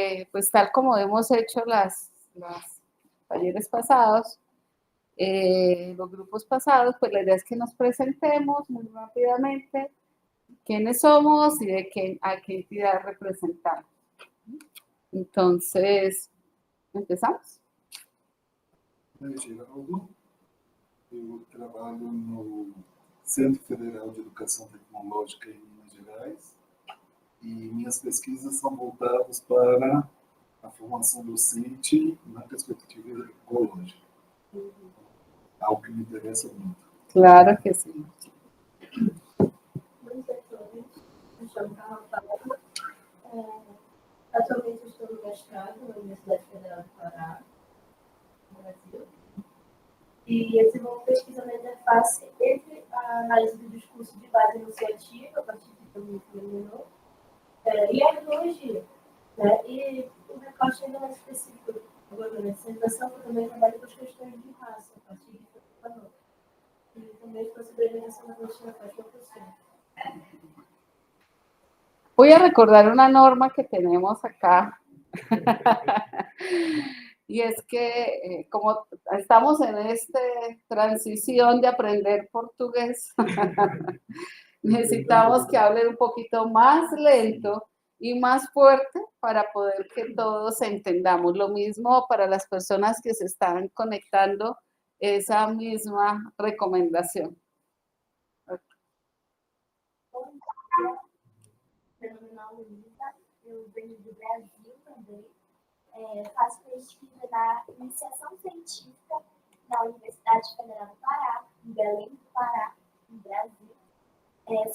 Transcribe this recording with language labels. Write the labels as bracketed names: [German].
[Spanish] Pues tal como hemos hecho los talleres pasados, los grupos pasados, pues la idea es que nos presentemos muy rápidamente quiénes somos y a qué entidad representamos. Entonces, ¿empezamos? [Portuguese] Geraldo, eu trabalho no Centro Federal de Educação Tecnológica em Minas Gerais e minhas pesquisas são voltadas para a formação docente na perspectiva ecológica. Algo que me interessa muito. Claro que sim. Me chamo Carla Paula. Atualmente estou no mestrado na Universidade Federal do Pará, no Brasil. E eu desenvolvo pesquisa na interface entre a análise do discurso de base enunciativa, a partir de domínio feminino, e a etnologia. Né? E o recorte ainda mais específico agora na dissertação, eu também trabalho com as questões de raça, a partir de Fernando. E também estou sobre a eliminação da violência na faixa da opressão. [Spanish] Voy a recordar una norma que tenemos acá. Y es que como estamos en esta transición de aprender portugués, necesitamos que hablen un poquito más lento y más fuerte para poder que todos entendamos. Lo mismo para las personas que se están conectando, esa misma recomendación. [Portuguese] Fenomenal Luísa, eu venho do Brasil também, faço pesquisa na iniciação científica na Universidade Federal do Pará, em Belém do Pará, no Brasil.